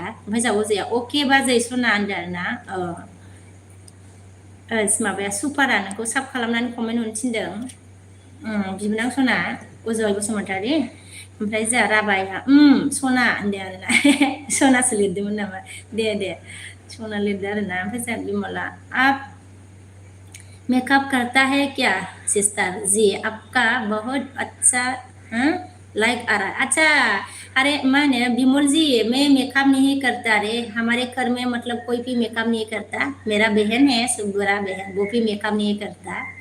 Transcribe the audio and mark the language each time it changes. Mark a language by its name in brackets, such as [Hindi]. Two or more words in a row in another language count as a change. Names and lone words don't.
[Bodo] ओमफ्राय जा अजया अके बाजै सना होनदों आरोना। माबाया सुपारा नोंखौ साब खालामनानै कमेन्ट हरनो थिनदों। बिबोनां सना अजय बसुमतारी। ओमफ्राय जा राबाया सना होनदों आरोना। सनासो लिरदोंमोन नामा? दे सना लिरदों आरोना। ओमफ्राय जा बिमला [Hindi] आप मेकअप करता है क्या सिस्टर? जी आपका बहुत अच्छा लाइक आ रहा है। अच्छा, अरे माने बिमल जी मैं मेकअप नहीं करता रे, हमारे घर में मतलब कोई भी मेकअप नहीं करता। मेरा बहन है सुबुरा बहन, वो भी मेकअप नहीं करता।